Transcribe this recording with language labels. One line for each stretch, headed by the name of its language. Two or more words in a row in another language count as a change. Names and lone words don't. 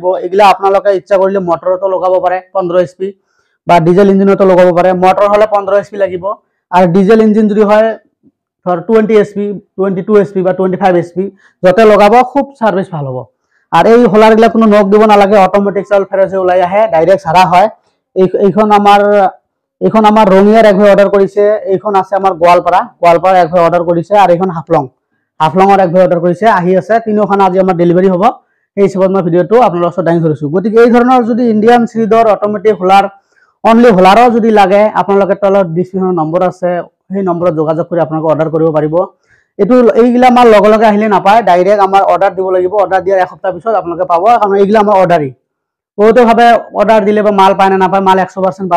Assamese: এইগিলা আপোনালোকে ইচ্ছা কৰিলে মটৰতো লগাব পাৰে 15 HP, বা ডিজেল ইঞ্জিনতো লগাব পাৰে। মটৰ হলে 15 HP লাগিব, আৰু ডিজেল ইঞ্জিন যদি হয় ধৰ 20 HP, 22 HP বা 25 HP, যতে লগাব খুব সার্ভিস ভাল হ'ব।
Bangla: আর এই হোলারগুলা কোনো নখ দিব নালাগে, অটোমেটিক চাউল ফেরেছে ওলাই আহে, ডাইরেক্ট ঝাড়া হয়। এইখন আমার রঙিয়ার এক ভাই অর্ডার করেছে, এইখন আছে আমার গোয়ালপাড়া এক ভাই অর্ডার করেছে, আর এইখন হাফলঙৰ এক ভাই অর্ডার করেছে,
Assamese: আহি আছে। তিনিওখন আজি আমার ডেলিভারি হব। সেই হিসাবত মই ভিডিওটো আপনাদের ওচৰত দাঙি ধৰিছো। গতিকে এই ধৰণৰ যদি ইণ্ডিয়ান চিৰিডৰ
English: automatic huller only huller
Assamese: যদি লাগে, আপোনালোকে তলত
English: description number
Assamese: আছে, সেই নম্বৰত যোগাযোগ কৰি আপোনালোকে অৰ্ডাৰ কৰিব পাৰিব। এইগুলা আমাৰ লগে লগে আহিলে নাপায়, ডাইৰেক্ট আমাৰ অৰ্ডাৰ দিব লাগিব। অৰ্ডাৰ দিয়াৰ এসপ্তাহ পিছত আপোনালোকে পাব, কাৰণ এইগুলা আমাৰ অৰ্ডাৰী। বহুতে ভাবে অৰ্ডাৰ দিলে বা মাল পায় না নাপায়, মাল 100% পাব।